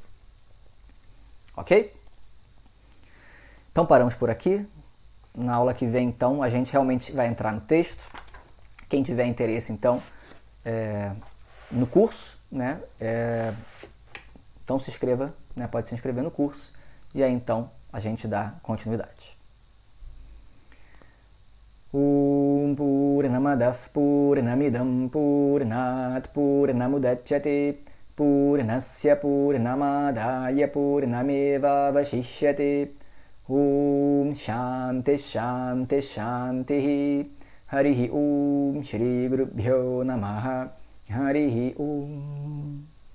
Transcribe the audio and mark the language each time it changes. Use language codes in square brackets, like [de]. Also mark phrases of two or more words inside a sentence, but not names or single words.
[pt] Ok? Então paramos por aqui. Na aula que vem, então, a gente realmente vai entrar no texto. Quem tiver interesse, então, no curso, né? Então se inscreva, né? Pode se inscrever no curso. E aí então a gente dá continuidade. [sa] Purnamadav Purnamidam Purnat Purnamudachyate Purnasya Purnamadaya Purnameva Vashishyate Shanti Shanti Shanti Harihi Shri Gurubhyo Namaha Harihi